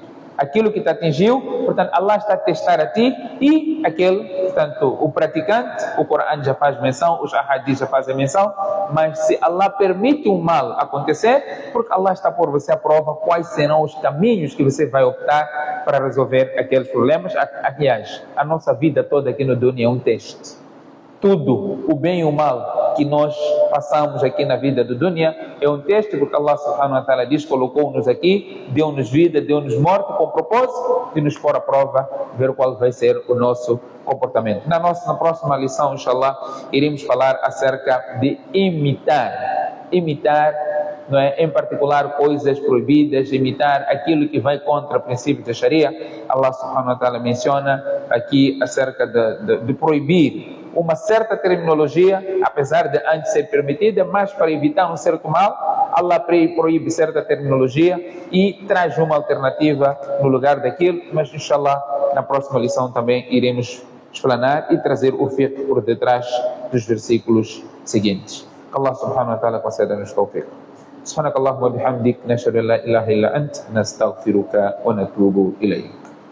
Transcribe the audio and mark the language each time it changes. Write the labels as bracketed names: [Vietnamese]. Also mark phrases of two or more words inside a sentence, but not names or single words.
[Portuguese] Aquilo que te atingiu, portanto, Allah está a testar a ti e aquele, portanto, o praticante, o Corão já faz menção, os ahadis já fazem menção, mas se Allah permite um mal acontecer, porque Allah está por você à prova quais serão os caminhos que você vai optar para resolver aqueles problemas. Aliás, a nossa vida toda aqui no dunya é um teste. Tudo, o bem e o mal que nós passamos aqui na vida do dunya é um teste, porque [Arabic] الله سبحانه وتعالى [Portuguese] diz, colocou-nos aqui, deu-nos vida, deu-nos morte com o propósito de nos pôr à prova, ver qual vai ser o nosso comportamento. Na próxima lição, inshallah, iremos falar acerca de imitar, não é? Em particular coisas proibidas, imitar aquilo que vai contra o princípio da Sharia. [Arabic] الله سبحانه وتعالى [Portuguese] menciona aqui acerca de proibir uma certa terminologia, apesar de antes ser permitida, mas para evitar um certo mal, Allah proíbe certa terminologia e traz uma alternativa no lugar daquilo, mas inshallah na próxima lição também iremos explanar e trazer o fiqh por detrás dos versículos seguintes. [Arabic] Que الله سبحانه وتعالى conceda-nos tawfiq. سبحانك اللهم بحمدك نشهد أن لا إله إلا أنت نستغفرك ونتوب إليك.